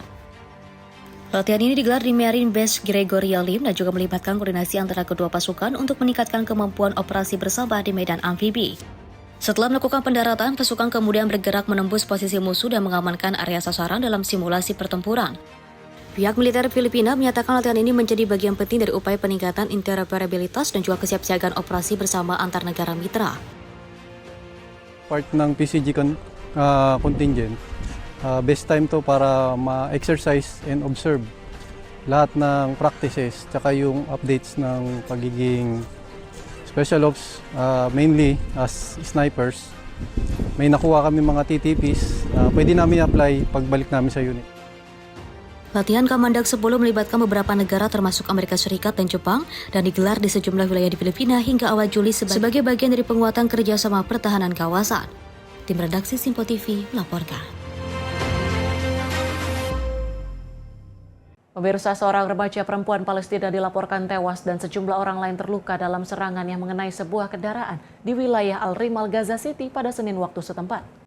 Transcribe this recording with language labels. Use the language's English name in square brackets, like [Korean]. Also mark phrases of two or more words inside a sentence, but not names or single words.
[Indonesian] Latihan ini digelar di Marine Base Gregoria Lim dan juga melibatkan koordinasi antara kedua pasukan untuk meningkatkan kemampuan operasi bersama di medan amfibi. Setelah melakukan pendaratan, pasukan kemudian bergerak menembus posisi musuh dan mengamankan area sasaran dalam simulasi pertempuran. Pihak militer Filipina menyatakan latihan ini menjadi bagian penting dari upaya peningkatan interoperabilitas dan juga kesiapsiagaan operasi bersama antar negara mitra. [Filipino] Part ng PCG contingent, [English] best time to [Filipino] para ma-exercise [English] and observe [Filipino] lahat ng practices, tsaka yung updates ng pagiging Special Ops, [English] mainly as snipers. [Filipino] May nakuha kami mga TTPs, pwede namin apply pagbalik namin sa unit. [Indonesian] Latihan Kamandak 10 melibatkan beberapa negara termasuk Amerika Serikat dan Jepang dan digelar di sejumlah wilayah di Filipina hingga awal Juli sebagai bagian dari penguatan kerjasama pertahanan kawasan. Tim redaksi Simpo TV melaporkan. Pemirsa, seorang remaja perempuan Palestina dilaporkan tewas dan sejumlah orang lain terluka dalam serangan yang mengenai sebuah kendaraan di wilayah Al-Rimal, Gaza City pada Senin waktu setempat.